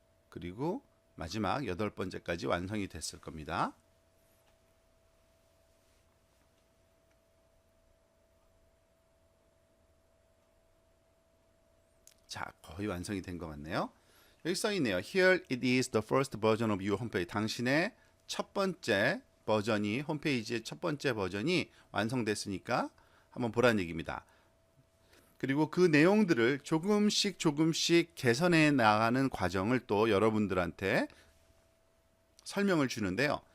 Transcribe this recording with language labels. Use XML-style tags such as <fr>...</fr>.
<ko>그리고 마지막 8번째까지 완성이 됐을 겁니다. 자, 거의 완성이 된 것 같네요. 여기 써 있네요.</ko> <en>Here it is the first version of your homepage.</en> <ko>당신의 첫 번째 버전이 홈페이지의 첫 번째 버전이 완성됐으니까 한번 보라는 얘기입니다. 그리고 그 내용들을 조금씩 개선해 나가는 과정을 또 여러분들한테 설명을 주는데요.</ko>